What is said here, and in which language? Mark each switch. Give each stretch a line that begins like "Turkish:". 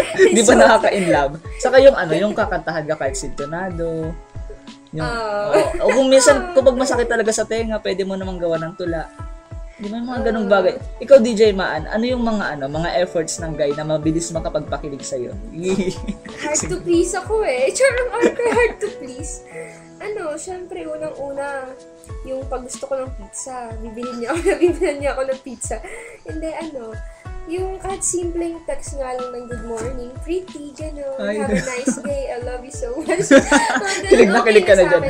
Filipino: Di ba nakaka-inlove? Saka yung yung kakantahan ka kahit sintonado. Yung, o kung minsan, kapag masakit talaga sa tenga, pwede mo namang gawa ng tula. Di ba yung mga ganung bagay? Ikaw, DJ Maan, ano yung mga efforts ng guy na mabilis makapagpakilig sa'yo?
English: Hard to please ako Charang hard to please.
Filipino: Syempre, unang-una, yung pag gusto ko ng pizza, bibilin niya ako ng pizza. Hindi, yung kahit simpleng
English: text nga lang ng good morning, pretty, gano'n, have a nice day, I love you so much.
Filipino: Kilig na kilig ka na dyan.